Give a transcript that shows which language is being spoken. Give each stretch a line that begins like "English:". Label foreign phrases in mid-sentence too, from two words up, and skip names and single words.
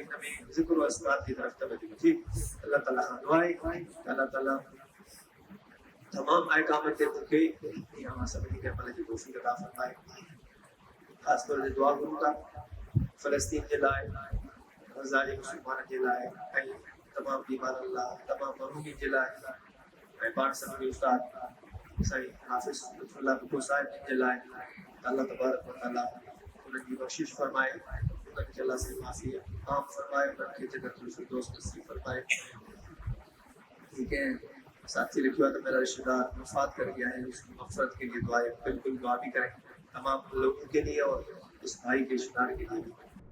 Sindhi: हिन में ज़िक्र अस्कार जी तरफ़ तवजो हुजे अल्लाह ताला खां दुआ आहे अल्लाह ताला तमामु अहकाम ते मूंखे या मां सभिनी खे अमल जी तौफ़ीक़ अता फ़रमाए ख़ासि तौर ते दुआ करूं था फ़लस्तीन जे लाइ गज़ा जे मुस्लमाननि जे लाइ ऐं तमामु बीमारनि लाइ तमामु महरूमी जे लाइ ऐं पाण सभिनी उस्ताद साईं हाफ़िज़ लुत्फ़ुल्लाह भुट्टो साहिब जे लाइ
Arabic: الله تبارك وتعالى
Sindhi: उन्हनि जी बख़्शिश फरमाए उन्हनि खे अल्लाह से माफ़ी आम फरमाए उन्हनि खे जन्नतुल फ़िरदौस नसीब फरमाए
Urdu: ٹھیک ہے ساتھی لکھا تو میرا رشتہ دار وفات کر گیا ہے اس کی مغفرت کے لیے دعا بالکل دعا بھی کریں تمام لوگوں کے لیے اور اس بھائی کے رشتہ دار کے لیے